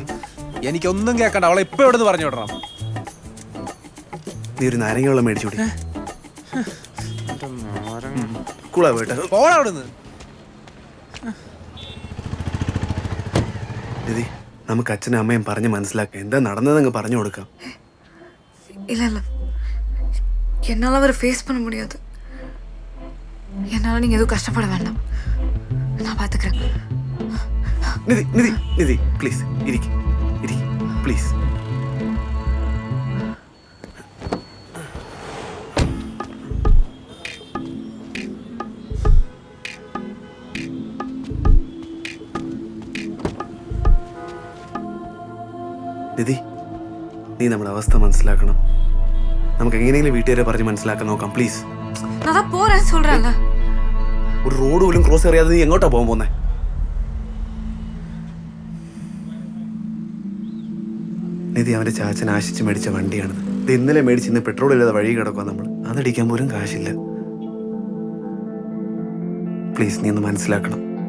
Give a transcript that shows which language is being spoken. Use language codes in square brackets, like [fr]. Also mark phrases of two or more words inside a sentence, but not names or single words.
[ml] എനിക്കൊന്നും കേൾക്കണ്ട. അവളെ ഇപ്പൊ എവിടെ പറഞ്ഞു വിടണം? നീ ഒരു നാരങ്ങ വെള്ളം മേടിച്ചോടി. കൂളാ വേട്ട. പോടാ അവിടുന്ന്. നിധി, നമുക്ക് അച്ഛനും അമ്മയും പറഞ്ഞ് മനസ്സിലാക്കാം. എന്താ നടന്നതെന്ന് പറഞ്ഞു കൊടുക്കാം. [ta] இல்ல இல்ல என்னால் அவரை ஃபேஸ் பண்ண முடியாது. என்னால் நீங்கள் எதுவும் கஷ்டப்பட வேண்டாம். நான் பார்த்துக்கிறேன். [ml] നിധി നിധി നിധി പ്ലീസ് ഇരിക്ക് പ്ലീസ്. നിധി, നീ നമ്മുടെ അവസ്ഥ മനസ്സിലാക്കണം. നമുക്ക് എങ്ങനെയെങ്കിലും വീട്ടുകാരെ പറഞ്ഞ് മനസ്സിലാക്കാൻ നോക്കാം പ്ലീസ്. [ta] நான் தான் போகிறேன்னு சொல்கிறேன்ல. [ml] ഒരു റോഡ് പോലും ക്രോസ് അറിയാതെ നീ എങ്ങോട്ടാ പോകാൻ പോകുന്നത്? നിധി, അവൻ്റെ ചാച്ചൻ ആശിച്ച് മേടിച്ച വണ്ടിയാണിത്. ഇത് ഇന്നലെ മേടിച്ച് ഇന്ന് പെട്രോൾ ഇല്ലാതെ വഴി കിടക്കുക. നമ്മൾ അതടിക്കാൻ പോലും കാശില്ല. പ്ലീസ് നീ ഒന്ന് മനസ്സിലാക്കണം.